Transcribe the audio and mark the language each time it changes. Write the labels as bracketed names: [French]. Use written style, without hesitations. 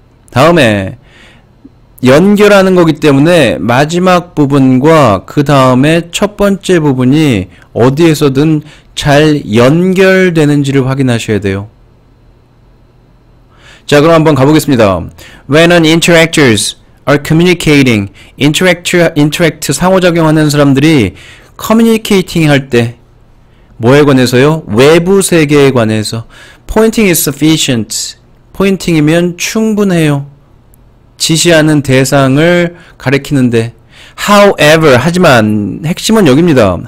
[Korean] 다음에 연결하는 거기 때문에 마지막 부분과 그 다음에 첫 번째 부분이 어디에서든 잘 연결되는지를 확인하셔야 돼요. 자, 그럼 한번 가보겠습니다. [English] When an interactors are communicating, interact [Korean] 상호작용하는 사람들이 communicating 할 때 뭐에 관해서요? 외부 세계에 관해서. [English] Pointing is sufficient. [Korean] 포인팅이면 충분해요. 지시하는 대상을 가리키는데. [English] However, [Korean] 하지만 핵심은 여기입니다.